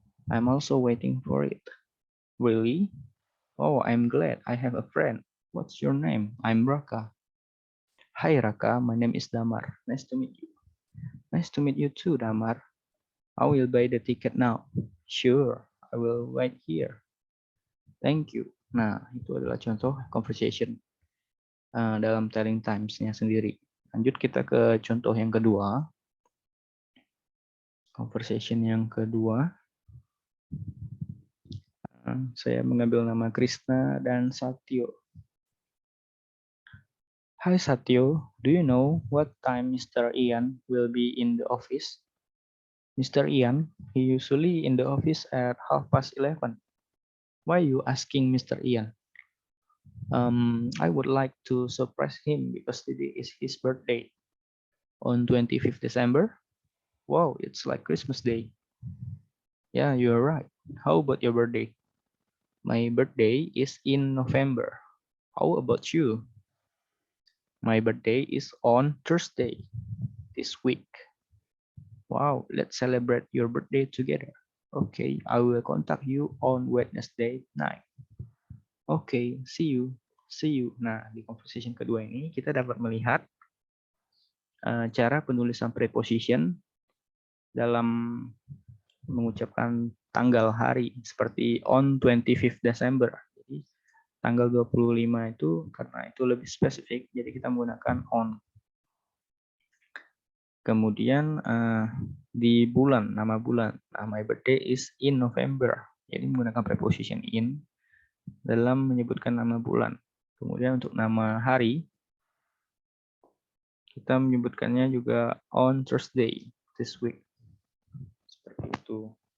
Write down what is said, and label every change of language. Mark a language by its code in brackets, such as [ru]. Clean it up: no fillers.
[en] I'm also waiting for it. Really? Oh, I'm glad I have a friend. What's your name? I'm Raka. Hi Raka, my name is Damar. Nice to meet you. Nice to meet you too, Damar. I will buy the ticket now. Sure, I will wait here. Thank you. [id] Nah, itu adalah contoh conversation dalam telling times-nya sendiri. Lanjut kita ke contoh yang kedua. Conversation yang kedua. Saya mengambil nama Krishna dan Satyo. [en] Hi Satyo, do you know what time Mr. Ian will be in the office? Mr. Ian, he usually in the office at 11:30. Why are you asking Mr. Ian? I would like to surprise him because today is his birthday. On 25th December? Wow, it's like Christmas Day. Yeah, you're right. How about your birthday? My birthday is in November. How about you? My birthday is on Thursday this week. Wow, let's celebrate your birthday together. Okay, I will contact you on Wednesday night. Okay, see you. See you. [id] Nah, di conversation kedua ini kita dapat melihat cara penulisan preposition dalam mengucapkan tanggal hari seperti [en] on 25th December. [id] Jadi tanggal 25 itu karena itu lebih spesifik, jadi kita menggunakan on. Kemudian di bulan, nama bulan. [en] Nah, my birthday is in November. [id] Jadi menggunakan preposition in dalam menyebutkan nama bulan. Kemudian untuk nama hari, kita menyebutkannya juga [en] on Thursday this week. [id] Seperti itu.